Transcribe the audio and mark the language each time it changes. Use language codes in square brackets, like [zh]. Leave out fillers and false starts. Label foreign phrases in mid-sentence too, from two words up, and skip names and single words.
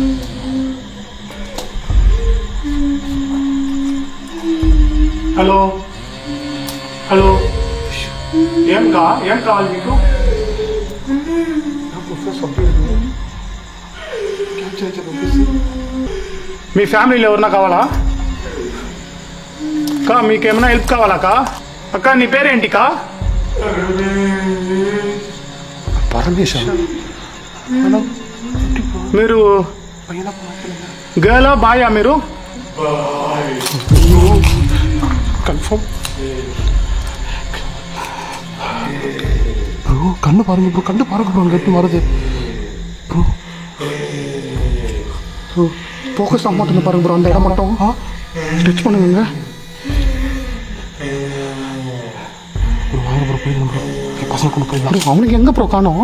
[te] హలో హలో ఏం కావాలి మీకు మీ ఫ్యామిలీలో ఎవరన్నా కావాలా అక్క మీకేమైనా హెల్ప్ కావాలా అక్క నీ పేరేంటి పరమేశ మీరు గర్లా బాయా మీరు [ta] கன்ஃபார்ம் ப்ரோ கண்ணு பாருங்க ப்ரோ கண்ணு பாருங்க ப்ரோ எப்படி வருது ப்ரோ ப்ரோ ஃபோக்கஸ் ஆக மாட்டேன்னு பாருங்க ப்ரோ அந்த இடம் மட்டும் ஸ்டிச் பண்ணுங்க ப்ரோ வாங்க ப்ரோ போயிடலாம் ப்ரோ பசங்க கொண்டு போயிடலாம் அவனுக்கு எங்கே ப்ரோ காணோம்